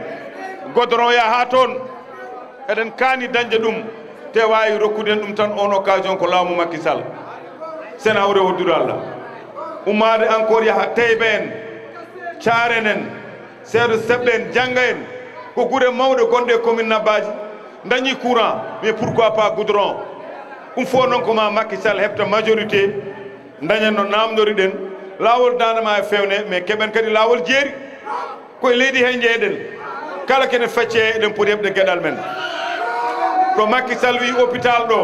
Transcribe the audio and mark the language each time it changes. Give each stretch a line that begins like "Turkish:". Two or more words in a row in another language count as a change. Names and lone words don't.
Fula: goudron ya ha toon eɗen kaani dañde ɗum te wawi rokkuden ɗum tan on occasion ko laamu Macky Sall sen hawre hoddude Allah ummade encore yaha Teyba en Thiaren en seeɗo seɓɓe en jangga en ko guure mawɗe gonɗe e commune Nabadji dañi courant
French: mais pourquoi pas
Fula: goudron ɗum fo noon koma Macky Sall heɓta majorité dañen no namdori ɗen lawol danama e fewne mais keɓen kadi lawol jeeri koye leydi he jeeɗen kala kene facce eɗen poti heɓde gueɗal men ɗo Macky Sall wi hôpital